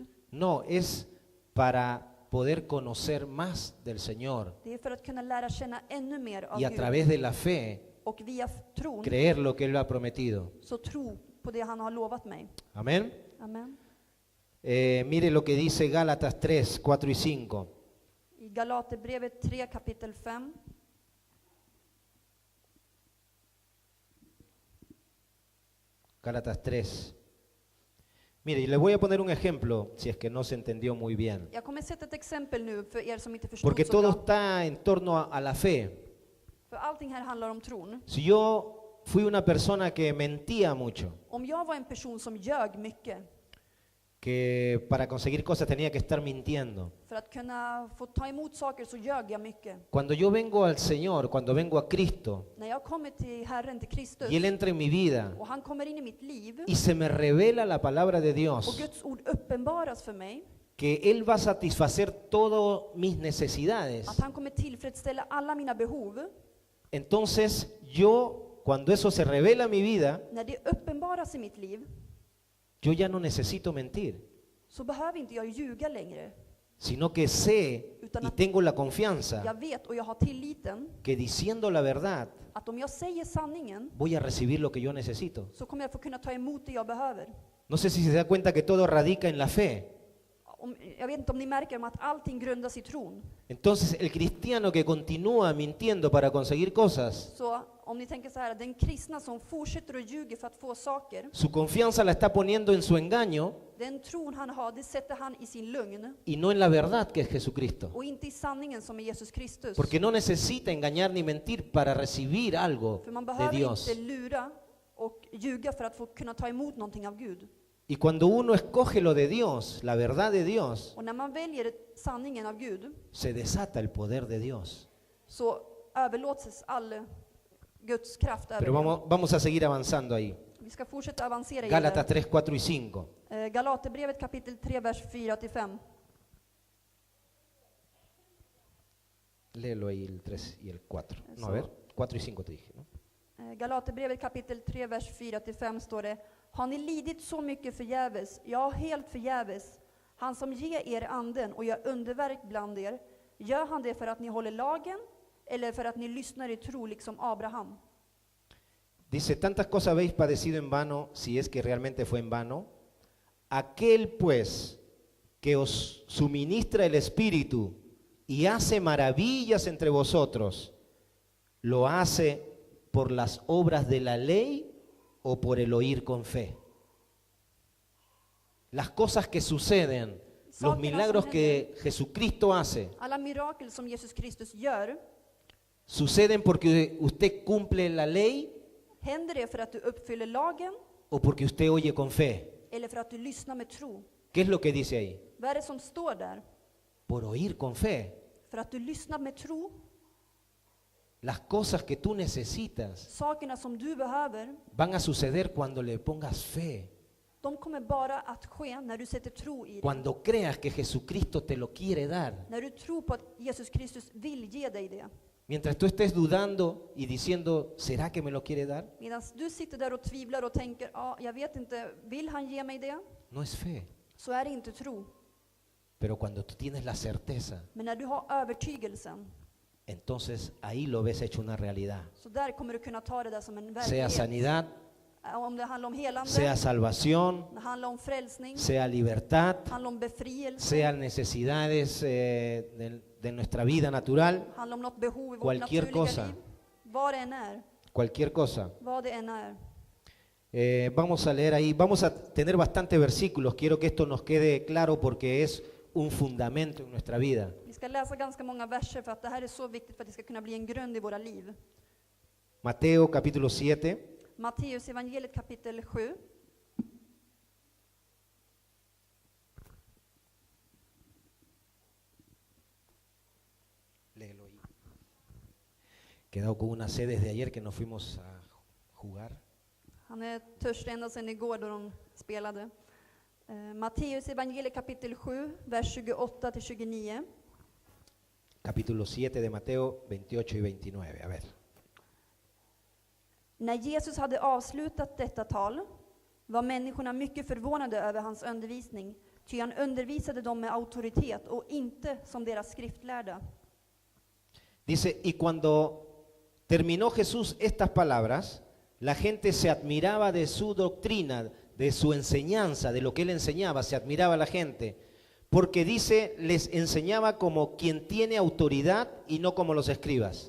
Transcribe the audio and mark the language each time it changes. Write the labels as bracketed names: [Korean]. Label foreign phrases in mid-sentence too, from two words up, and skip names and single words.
[Spanish] No, es para poder conocer más del Señor [Swedish] Det är för att kunna lära känna ännu mer av [Spanish] y a [Swedish] Gud. [Spanish] través de la fe [Swedish] Och via tron [Spanish] creer lo que Él ha prometido. [Swedish] så tro på det han har lovat mig. [Spanish] Amén. [Swedish] Amen. [Spanish] Mire lo que dice Gálatas 3, 4 y 5. [Swedish] I Galaterbrevet 3 kapitel 5. [Spanish] Gálatas 3. Mire, y le voy a poner un ejemplo, si es que no se entendió muy bien. [Swedish] Jag kommer sätta ett exempel nu för er som inte förstod [Spanish] Porque [Swedish] så [Spanish] todo [Swedish] bra. [Spanish] está en torno a la fe. [Swedish] För allting här handlar om tron. [Spanish] Si yo fui una persona que mentía mucho, [Swedish] Om jag var en person som ljög mycket [Spanish] que para conseguir cosas tenía que estar mintiendo. [Swedish] för att kunna få ta emot saker, så ljög jag mycket. [Spanish] Cuando yo vengo al Señor, cuando vengo a Cristo, [Swedish] När jag kommer till Herren, till Kristus, [Spanish] y Él entra en mi vida, [Swedish] och han kommer in i mitt liv [Spanish] y se me revela la palabra de [Swedish] och [Spanish] Dios, [Swedish] Guds ord uppenbaras för mig, [Spanish] que Él va a satisfacer todas mis necesidades. [Swedish] att han kommer tillfredsställa alla mina behov. [Spanish] Entonces yo, cuando eso se revela en mi vida, [Swedish] När det uppenbaras i mitt liv, [Spanish] yo ya no necesito mentir, [Swedish] så behöver inte jag ljuga längre. [Spanish] sino que sé y tengo la confianza [Swedish] Jag vet och jag har tilliten [Spanish] que diciendo la verdad [Swedish] att om jag säger sanningen, [Spanish] voy a recibir lo que yo necesito. [Swedish] så kommer jag få kunna ta emot det jag behöver. [Spanish] No sé si se da cuenta que todo radica en la fe. [Swedish] Jag vet inte om ni märker att allting grundas i tron. [Spanish] Entonces el cristiano que continúa mintiendo para conseguir cosas, [Swedish] Så om ni tänker så här, den kristna som fortsätter att ljuga för att få saker, [Spanish] su confianza la está poniendo en su engaño [Swedish] den tron han har, det sätter han i sin lögn [Spanish] y no en la verdad que es Jesucristo. [Swedish] och inte i sanningen som är Jesus Kristus. [Spanish] Porque no necesita engañar ni mentir para recibir algo [Swedish] För man [Spanish] de [Swedish] behöver [Spanish] Dios. [Swedish] inte lura och ljuga för att få kunna ta emot någonting av Gud. [Spanish] Y cuando uno escoge lo de Dios, la verdad de Dios, [Swedish] Och när man väljer sanningen av Gud, [Spanish] se desata el poder de Dios. [Swedish] så överlåts all Guds kraft över [Spanish] Pero [Swedish] det. [Spanish] vamos a seguir avanzando ahí. [Swedish] Vi ska fortsätta avancera i [Spanish] Gálatas [Swedish] det. [Spanish] 3, 4 y 5. [Swedish] Galaterbrevet kapitel 3, vers 4-5. [Spanish] Léelo ahí el 3 y el 4. No, a ver, 4 y 5 te dije, ¿no? [Swedish] Galaterbrevet kapitel 3, vers 4-5 står det: Har ni lidit så mycket förgäves, ja, helt förgäves? Han som ger er anden och gör underverk bland er, gör han det för att ni håller lagen eller för att ni lyssnar i tro liksom Abraham. [Spanish] Dice, tantas cosas habéis padecido en vano, si es que realmente fue en vano. Aquel pues que os suministra el Espíritu y hace maravillas entre vosotros, ¿lo hace por las obras de la ley o por el oír con fe? Las cosas que suceden, los milagros que Jesucristo hace, [Swedish] Alla mirakel som Jesus Kristus gör, [Spanish] ¿suceden porque usted cumple la ley [Swedish] händer det för att du uppfyller lagen [Spanish] o porque usted oye con fe? [Swedish] eller för att du lyssnar med tro? [Spanish] ¿Qué es lo que dice ahí? [Swedish] Vad är det som står där? [Spanish] Por oír con fe. [Swedish] För att du lyssnar med tro, [Spanish] Las cosas que tú necesitas [Swedish] sakerna som du behöver, [Spanish] van a suceder cuando le pongas fe, [Swedish] de kommer bara att ske när du sätter tro i det. [Spanish] cuando creas que Jesucristo te lo quiere dar. [Swedish] När du tror på att Jesus Kristus vill ge dig det. [Spanish] Mientras tú estés dudando y diciendo, ¿será que me lo quiere dar? [Swedish] Medan du sitter där och tvivlar och tänker, ja, jag vet inte, vill han ge mig det? [Spanish] No es fe. [Swedish] Så är det inte tro. [Spanish] Pero cuando tú tienes la certeza, [Swedish] Men när du har övertygelsen, [Spanish] entonces ahí lo ves hecho una realidad. [Swedish] så där kommer du kunna ta det där som en [Spanish] Sea [Swedish] verklighet. [Spanish] sanidad, [Swedish] Om det handlar om helande, [Spanish] sea salvación, [Swedish] det handlar om frälsning, [Spanish] sea libertad, [Swedish] det handlar om befrielse, [Spanish] sean necesidades de nuestra vida natural, [Swedish] det handlar om något behov i vårt [Spanish] cualquier [Swedish] naturliga [Spanish] cosa. [Swedish] liv. Vad det än är, [Spanish] cualquier cosa. [Swedish] vad det än är. [Spanish] Vamos a leer ahí, vamos a tener bastantes versículos, quiero que esto nos quede claro porque es un fundamento en nuestra vida. [Swedish] Vi ska läsa ganska många verser för att det här är så viktigt för att det ska kunna bli en grund i våra liv. [Spanish] Mateo capítulo 7, [Swedish] Matteus evangeliet kapitel 7. [Spanish] léelo ahí. Quedado con una sed desde ayer que nos fuimos a jugar. [Swedish] Han är törstig ända sedan igår då de spelade. Matteus evangeliet kapitel 7, vers 28 till 29. [Spanish] Capítulo 7 de Mateo 28 y 29, a ver. [Swedish] När Jesus hade avslutat detta tal var människorna mycket förvånade över hans undervisning, ty han undervisade dem med auktoritet och inte som deras skriftlärda. [Spanish] Dice, y cuando terminó Jesús estas palabras, la gente se admiraba de su doctrina, de su enseñanza, de lo que él enseñaba, se admiraba la gente, porque dice, les enseñaba como quien tiene autoridad y no como los escribas.